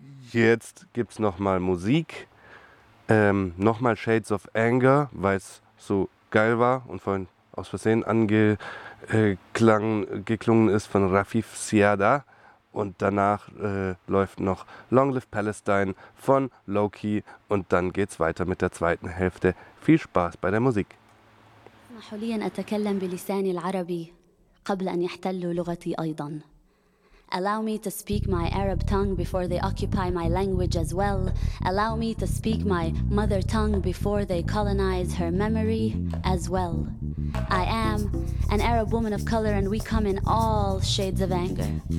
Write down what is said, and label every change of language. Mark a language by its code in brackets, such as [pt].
[de] Jetzt gibt's nochmal Musik. Nochmal Shades of Anger, weil es so geil war und vorhin aus Versehen geklungen ist von Rafif Siada. Und danach läuft noch Long Live Palestine von Loki und dann geht's weiter mit der zweiten Hälfte. Viel Spaß bei der Musik. [ar] حاليا اتكلم بلسان العربي قبل ان يحتلوا لغتي ايضا. [en] Allow me to speak my Arab tongue before they occupy my language as well. Allow me to speak my mother tongue before they colonize her memory as well. I am an Arab woman of color and we come in all shades of anger.